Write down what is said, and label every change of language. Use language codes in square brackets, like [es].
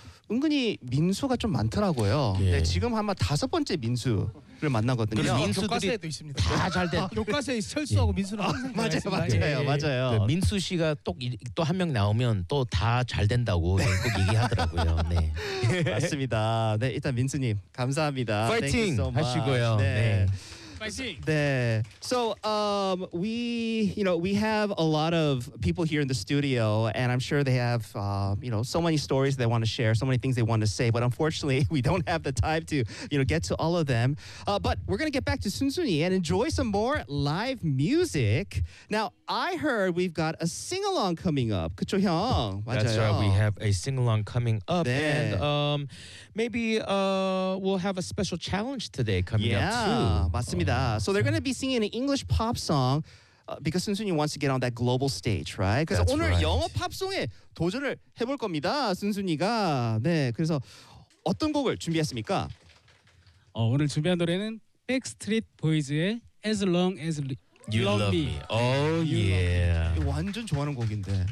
[ko] 은근히 민수가 좀 많더라고요. 네. 네, 지금 아마 다섯 번째 민수를 만나거든요. 그래서 민수들이 교과서에도 있습니다. 다 잘 돼. 교과서에 철수하고 민수는 항상 맞아요, 맞아요, 네. 맞아요. 네, 민수 씨가 또 한 명 나오면 또 다 잘 된다고 네. 꼭 얘기하더라고요. 네. 맞습니다. 네, 일단 민수님 감사합니다. 파이팅 so 하시고요. 네. 네. 파이팅. 네. [en] So we, you know, we have a lot of people here in the studio, and I'm sure they have, you know, so many stories they want to share, so many things they want to say. But unfortunately, we don't have the time to, you know, get to all of them. But we're gonna get back to Sunsuni and enjoy some more live music. Now, I heard we've got a sing along coming up. [ko] 그쵸, 형? 맞아요. [en] That's right. We have a sing along coming up, 네. And maybe we'll have a special challenge today coming yeah, up too. Yeah, [ko] 맞습니다. [en] So they're going to be singing an English pop song because Sunsuni wants to get on that global stage, right? Because [ko] 오늘 [en] right. [ko] 영어 팝송에 도전을 해볼 겁니다, 순순이가. 네, 그래서 어떤 곡을 준비했습니까? 오늘 준비한 노래는 Backstreet Boys의 As Long As You Love Me. [en] Oh yeah. [ko] 완전 좋아하는 곡인데.